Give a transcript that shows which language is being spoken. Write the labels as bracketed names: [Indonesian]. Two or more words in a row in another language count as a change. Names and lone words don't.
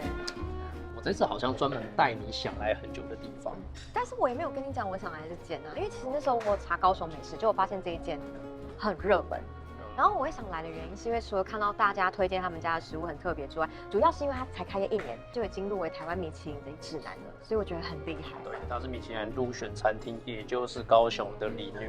[Chinese] 我這次好像專門帶你想來很久的地方，但是我也沒有跟你講我想來這間啊，因為其實那時候我查高雄美食，就我發現這一間很熱門。然後我會想來的原因是因為除了看到大家推薦他們家的食物很特別之外，主要是因為它才開業1年就已經入圍台灣米其林的指南了，所以我覺得很厲害。對，它是米其林入選餐廳，也就是高雄的禮女。